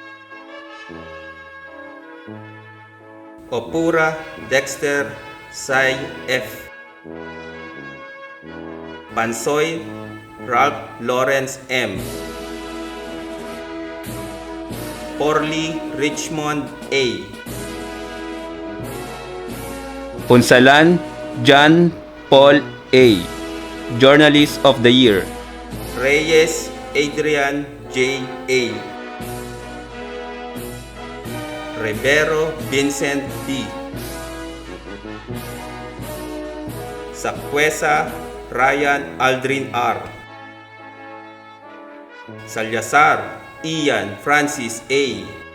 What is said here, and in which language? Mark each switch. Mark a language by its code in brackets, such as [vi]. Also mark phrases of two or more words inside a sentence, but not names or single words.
[en] Opura Dexter Sai F. Pansoy Ralph Lawrence M. Porly Richmond A. Punsalan John Paul A. Journalist of the Year. Reyes Adrian J. A. Rivero Vincent D. Sakwesa Ryan Aldrin R. Salyasar Ian Francis A.